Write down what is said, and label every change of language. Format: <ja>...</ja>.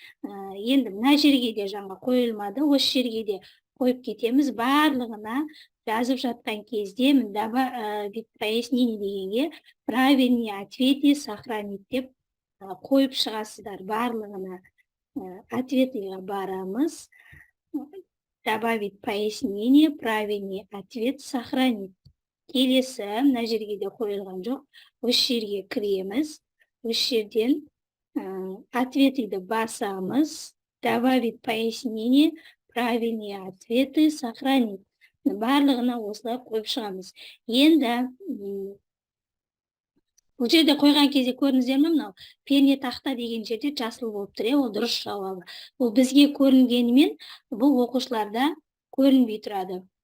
<kk>Енді мына жерге де жаңа қойылмады, осы жерге де қойып кетеміз. Барлығына жазып жатқан кезде</kk> <ru>добавить пояснение</ru> <kk>дегенге</kk> <ru>правильный ответи сохранить</ru> <kk>деп қойып шығасыздар. Барлығына ответиға барамыз.</kk> <ru>Добавить пояснение, правильный ответ сохранить.</ru> <kk>Келесі мына жерге де қойылған жоқ. Осы жерге кіреміз. Осы жерден ответиді басамыз,</kk> <ru>добавить пояснение, правильные ответы, сохранить.</ru> <kk>Барлығына осылай қойып шығамыз. Енді бұл жерде қойған кезде көрдіңіздер ме, мынау пернетақта деген жерде жасыл болып тұр, ол дұрыс жауабы. Бұл бізге көрінгенімен, бұл оқушыларда көрінбей тұрады.</kk>